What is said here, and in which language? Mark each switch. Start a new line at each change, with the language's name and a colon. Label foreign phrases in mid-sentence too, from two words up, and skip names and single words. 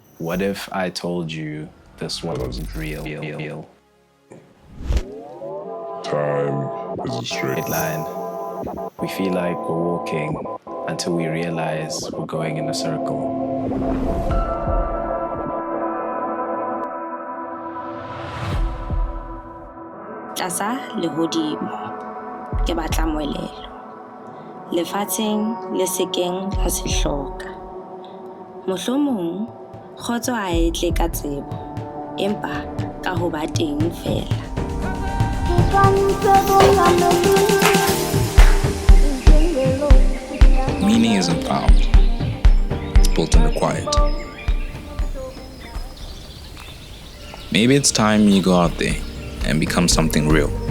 English: What if I told you this wasn't real? Time is a straight line. We feel like we're walking until we realize we're going in a circle.
Southern Sotho: Tlasa lehodimo ke batla moelelo lefatsheng le sekeng la se hloka mohlomong kgotso a etle ka tsebo empa ka ho ba teng fela
English: Meaning isn't found, it's built in the quiet. Maybe it's time you go out there and become something real.